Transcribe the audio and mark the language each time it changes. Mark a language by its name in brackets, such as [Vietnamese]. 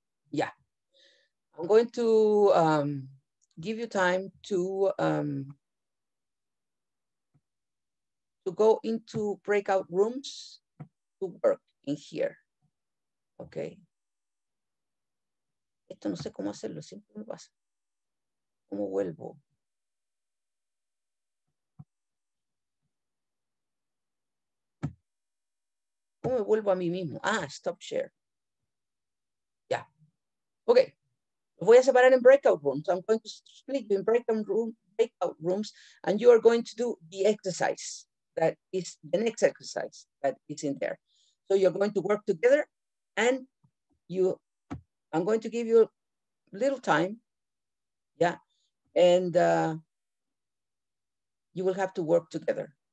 [English] Yeah. I'm going to give you time to go into breakout rooms to work in here. Okay. [Spanish] Esto no sé cómo hacerlo, siempre me pasa. ¿Cómo vuelvo? ¿Cómo me vuelvo a mí mismo? Ah, stop share. Ya. Okay. Los voy a separar en breakout rooms. [English] I'm going to split you in breakout rooms, and you are going to do the exercise that is the next exercise that is in there. So you're going to work together, and I'm going to give you little time, yeah, and you will have to work together.